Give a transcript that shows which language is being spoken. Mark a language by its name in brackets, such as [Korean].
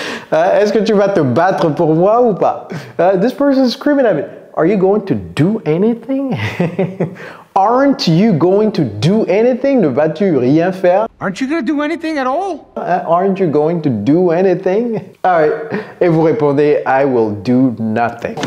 [French] Est-ce que tu vas te battre pour moi ou pas? [English] This person is screaming at me. Are you going to do anything? Aren't you going to do anything? [French] Ne vas-tu rien faire? [English] Aren't you going to do anything at all? Aren't you going to do anything? All right. [French] Et vous répondez, [English] I will do nothing.